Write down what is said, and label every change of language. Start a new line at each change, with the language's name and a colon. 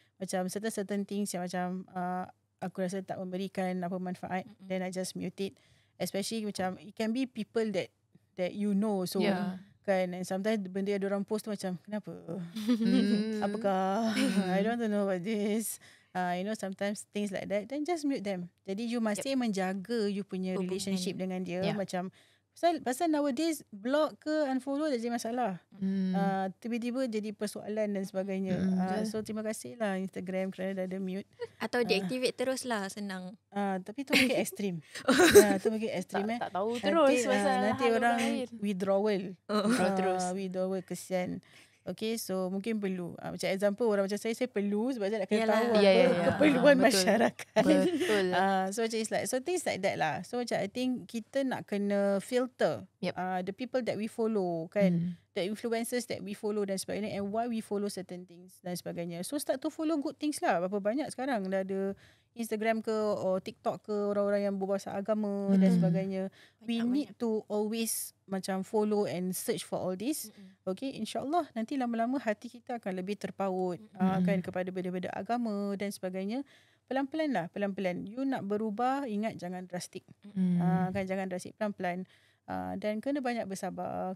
Malay: Macam certain things yang macam aku rasa tak memberikan apa manfaat,
English: then I just mute it. Especially macam it can be people that you know.
Malay: So kan, and sometimes benda yang diorang post tu macam kenapa? Apakah?
English: I don't want to know about this. You know, sometimes things like that, then just mute them.
Malay: Jadi you masih menjaga you punya relationship dengan dia. Macam pasal nowadays block ke unfollow dah jadi masalah. Tiba-tiba jadi persoalan dan sebagainya. So terima kasih lah Instagram kerana dah ada mute. Atau deactivate terus lah, senang. Tapi tu mungkin ekstrim. Tu mungkin ekstrim. Tak tahu terus nanti orang withdrawal. Withdrawal kesian. Okay, so mungkin perlu. Macam example orang macam saya perlu sebab saya nak kena tahu keperluan masyarakat. Betul.
English: So macam it's like, so things like that lah. So macam I think
Malay: kita nak kena
English: filter the people that we follow kan, the influencers that we follow
Malay: dan sebagainya,
English: and why we follow certain things dan sebagainya. So start to follow good things lah.
Malay: Berapa banyak sekarang dah ada Instagram ke or TikTok ke orang-orang yang berbahasa agama dan sebagainya.
English: We need to always macam follow and search for all this.
Malay: Okay, insyaAllah nanti lama-lama hati kita akan lebih terpaut kan kepada benda-benda agama dan sebagainya. pelan-pelan lah, pelan-pelan. You nak berubah, ingat jangan drastik. Kan jangan drastik, pelan-pelan. Dan kena banyak bersabar.